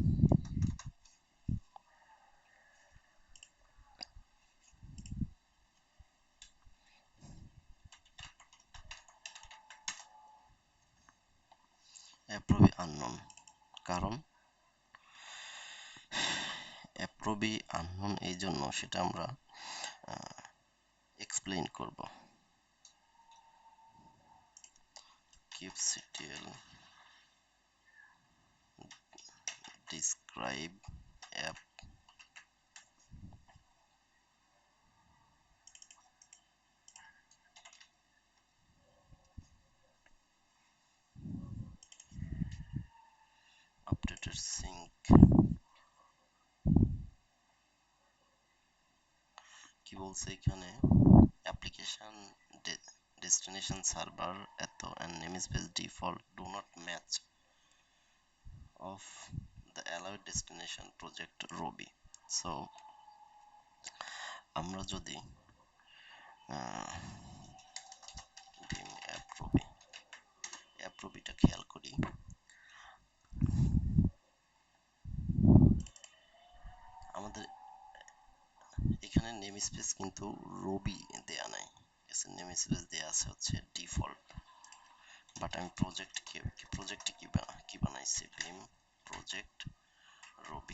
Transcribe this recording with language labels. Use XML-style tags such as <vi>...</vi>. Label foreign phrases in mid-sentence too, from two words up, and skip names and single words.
<en>appruby unknown,</en> <bn>কারণ</bn> <en>appruby unknown</en> <bn>এই জন্য সেটা আমরা এক্সপ্লেইন করব।</bn> <en>kubectl describe app updated sync।</en> <bn>কি বলছে এখানে,</bn> <en>অ্যাপ্লিকেশন destination server এত and namespace default do not match of the allowed destination project Ruby।</en> <bn>so আমরা যদি</bn> <en>vim app ruby</en> <bn>টা খেয়াল করি, আমাদের এখানে</bn> <en>name space</en> <bn>কিন্তু রবি দেয়া নাই,</bn> <en>name space</en> <bn>দেয়া আছে হচ্ছে ডিফল্ট। বাট আমি প্রজেক্টে কি বানাইছি,</bn> <en>vim project Ruby.</en>